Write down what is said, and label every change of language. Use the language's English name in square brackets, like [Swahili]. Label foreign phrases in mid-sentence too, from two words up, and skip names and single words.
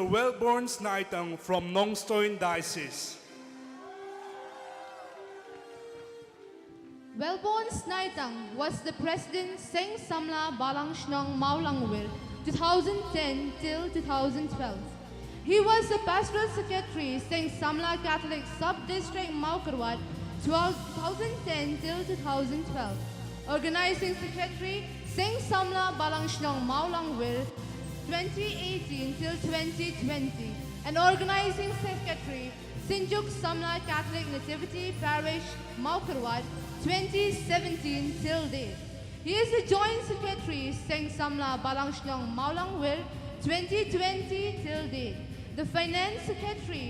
[English] Wellborn Snaitang from Nongstoin Diocese. Wellborn Snaitang was the President Seng Samla Balangshnong Maulangwil 2010 till 2012. He was the Pastoral Secretary Seng Samla Catholic Sub-District Maukarwat 2010 till 2012. Organizing Secretary Seng Samla Balangshnong Maulangwil 2018 till 2020, and organizing secretary Sinjuk Samla Catholic Nativity Parish Maukarwad 2017 till date. He is the joint secretary Seng Samla Balangshnong Maulangwil 2020 till date, the finance secretary